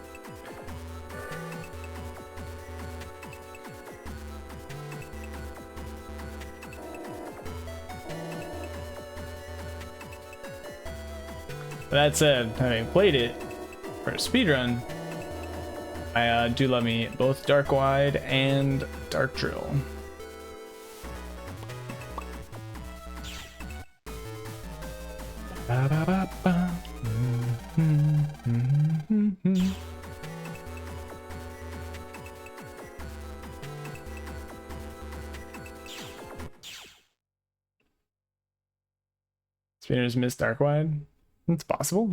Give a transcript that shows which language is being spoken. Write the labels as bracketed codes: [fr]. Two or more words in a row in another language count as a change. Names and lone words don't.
[en] That said, having played it for a speedrun, I do love me both Dark Wide and Dark Drill. Ba, ba, ba, ba. Speedrunners miss Dark Wide. It's possible.